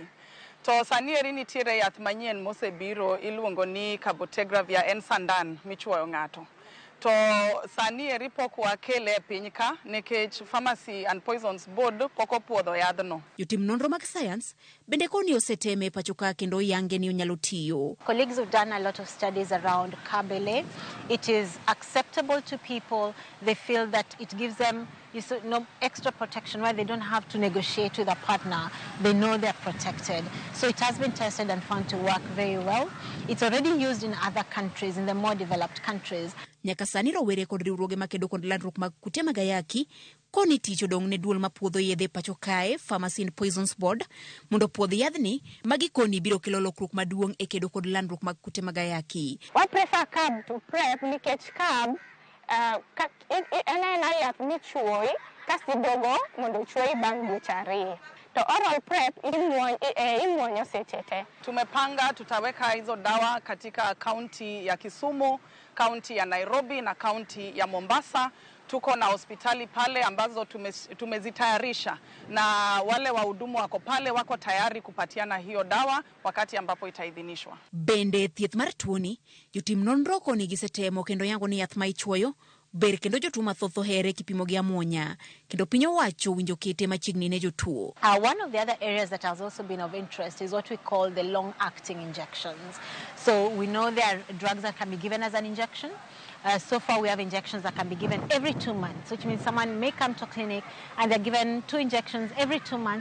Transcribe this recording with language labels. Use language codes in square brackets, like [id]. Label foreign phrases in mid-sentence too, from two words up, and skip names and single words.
[luo] To sani eri nitiere yath manyien mosebiro iluongo ni cabotegravir en sandan michuoyo ng'ato. To sani eri pok wakele e piny ka nikech Pharmacy and Poisons Board pok opuodho yadhno. Jotim nonro mag science bende koni oseteme pachoka kendo yange ni onyalo tiyo. [en] Colleagues have done a lot of studies around Cabele. It is acceptable to people. They feel that it gives them no extra protection where they don't have to negotiate with a partner. They know they're protected. So it has been tested and found to work very well. It's already used in other countries, in the more developed countries. [luo] Nyaka sani rowere kod riwruoge makedo kod landruok mag kute mag Ayaki koni tich odong' ne duol mapuodho yedhe pachokae Pharmacy and Poisons Board mondo puodh yadhni magi koni biro kelo lokruok maduong' e kedo kod landruok mag kute mag Ayaki. [en] We prefer CAB to PrEP [luo] nikech CAB en yath michuoyi kasi dogo mondo chuoyi bang' dweche 2. To oral PrEP imuonyo seche te. [sw] Tumepanga tutaweka hizo dawa katika kaunti ya Kisumu, kaunti ya Nairobi na kaunti ya Mombasa. Tuko na hospitali pale ambazo tumezitayarisha na wale wahudumu wako pale wako tayari kupatiana hiyo dawa wakati ambapo itaidhinishwa. [luo] Bende thieth mar tuoni jotim nonro koni gisetemo kendo yango ni yath ma ichuoyo ber kendo jotuo mathoth ohere kipimo gi amuonya kendo piny owacho winjo kete machiegni ne jotuo. [en] One of the other areas that has also been of interest is what we call the long-acting injections. So we know there are drugs that can be given as an injection. So far we have injections that can be given every 2 months, which means someone may come to a clinic and they're given 2 injections every 2 months.